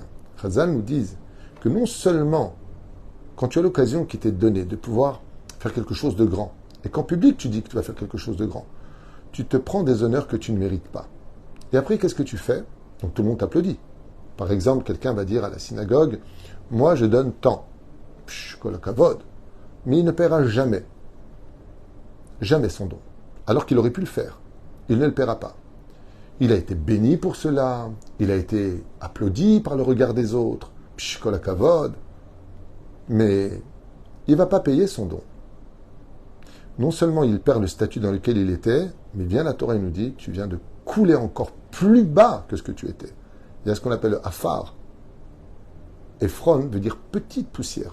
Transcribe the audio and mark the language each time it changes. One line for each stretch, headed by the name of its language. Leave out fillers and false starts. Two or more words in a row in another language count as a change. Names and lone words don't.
French: Chazal nous disent que non seulement, quand tu as l'occasion qui t'est donnée de pouvoir faire quelque chose de grand, et qu'en public tu dis que tu vas faire quelque chose de grand, tu te prends des honneurs que tu ne mérites pas. Et après, qu'est-ce que tu fais? Donc tout le monde t'applaudit. Par exemple, quelqu'un va dire à la synagogue, moi je donne tant.
Hebrew: כל הכבוד.
French: Mais il ne paiera jamais. Jamais son don. Alors qu'il aurait pu le faire. Il ne le paiera pas. Il a été béni pour cela. Il a été applaudi par le regard des autres.
Hebrew: כל הכבוד.
French: Mais il ne va pas payer son don. Non seulement il perd le statut dans lequel il était, mais bien la Torah nous dit, tu viens de couler encore plus bas que ce que tu étais. Il y a ce qu'on appelle le afar. Ephron veut dire petite poussière.